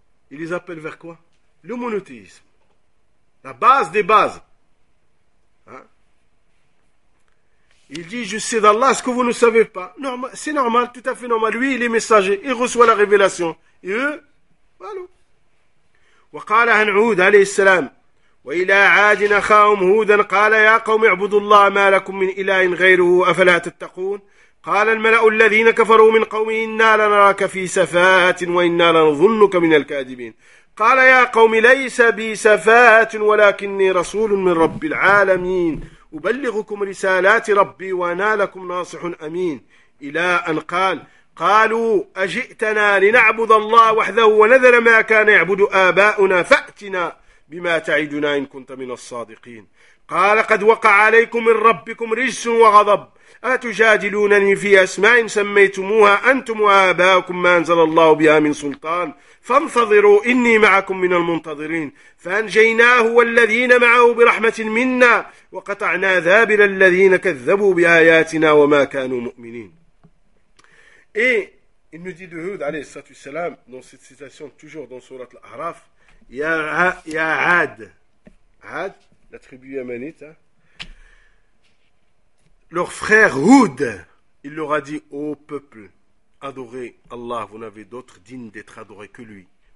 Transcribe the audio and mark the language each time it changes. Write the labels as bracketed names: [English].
[French] Il les appelle vers quoi? Le monothéisme. La base des bases. Il dit, je sais d'Allah ce que vous ne savez pas. Normal, c'est normal, tout à fait normal. Lui, il est messager, il reçoit la révélation. Et eux, voilà. [Arabic] وقال عن عود عليه السلام وإلى عاد أخاهم هودا قال يا قوم اعبدوا الله ما لكم من إله غيره أفلا تتقون قال الملأ الذين كفروا من قومه إنا لنراك في سفاهة وإنا لنظنك من الكاذبين قال يا قوم ليس بي سفاهة ولكني رسول من رب العالمين أبلغكم رسالات ربي وأنا لكم ناصح أمين إلى أن قالوا أجئتنا لنعبد الله وحده ونذر ما كان يعبد آباؤنا فأتنا بما تعدنا إن كنت من الصادقين قال قد وقع عليكم من ربكم رجس وغضب أتجادلونني في أسماء سميتموها أنتم وآباؤكم ما أنزل الله بها من سلطان فانتظروا إني معكم من المنتظرين فأنجيناه والذين معه برحمة منا وقطعنا دابر الذين كذبوا بآياتنا وما كانوا مؤمنين. [French] Et il nous dit de Houd, alayhi salatu salam, dans cette citation, toujours dans sourate Al-A'raf, Ya Had, la tribu yamanite, leur frère Houd, il leur a dit, ô peuple, adorez Allah, vous n'avez d'autre digne d'être adoré que lui.